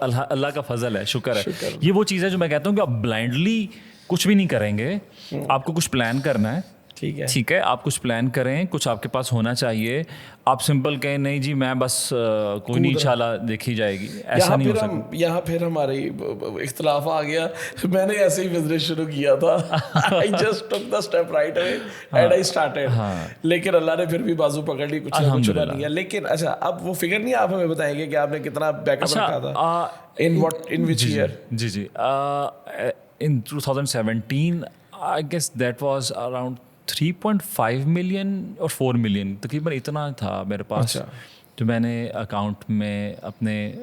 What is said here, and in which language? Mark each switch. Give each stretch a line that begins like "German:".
Urdu: اللہ کا فضل ہے, شکر ہے. یہ وہ چیز ہے جو میں کہتا ہوں کہ آپ بلائنڈلی کچھ بھی نہیں کریں گے, آپ کو کچھ پلان کرنا ہے, ٹھیک ہے, ٹھیک ہے, آپ کچھ پلان کریں, کچھ آپ کے پاس ہونا چاہیے. آپ سمپل کہیں نہیں جی میں بس کوئی نہیں انشاءاللہ دیکھی جائے گی, ایسا نہیں ہو سکتا. یہاں پھر ہماری اختلاف آ گیا. میں نے ایسے ہی بزنس شروع کیا تھا,
English: I just took the step right away and I started.
Urdu: لیکن اللہ نے پھر بھی بازو پکڑ لی, کچھ نہ کچھ بن گیا. لیکن اچھا اب وہ فگر نہیں آپ ہمیں بتائیں گے کہ آپ نے کتنا بیک اپ رکھا تھا,
English: in which year?
Urdu: جی
English: in 2017 I guess that was around 3.5 million
Urdu: اور 4 million تقریباً اتنا تھا میرے پاس, جو میں نے اکاؤنٹ میں اپنے